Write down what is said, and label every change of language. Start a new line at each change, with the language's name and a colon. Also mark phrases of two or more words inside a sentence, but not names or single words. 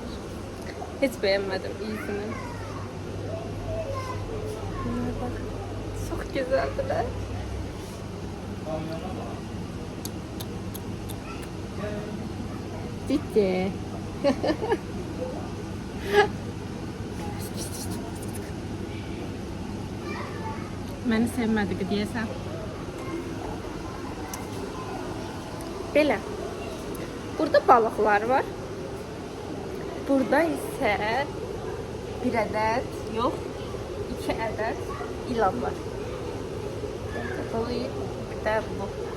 Turkish: Hiç beğenmedim iyisini. Bunlar bak çok güzeldiler. Ciddi.
Azerbaijani: Beni sevmedi deyəsən. Belə. Burada balıqlar var. Burada isə bir ədəd, yox, 2 ədəd ilan var. Bir də bu.